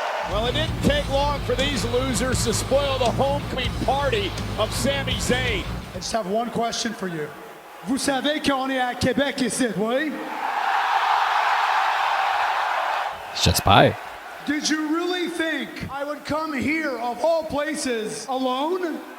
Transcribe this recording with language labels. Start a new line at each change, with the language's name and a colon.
English: Well, it didn't take long for these losers to spoil the homecoming party of Sami Zayn. I just have one question for you.
French: Vous savez qu'on est à Québec ici, oui? J'espère.
English: Did you really think I would come here, of all places, alone?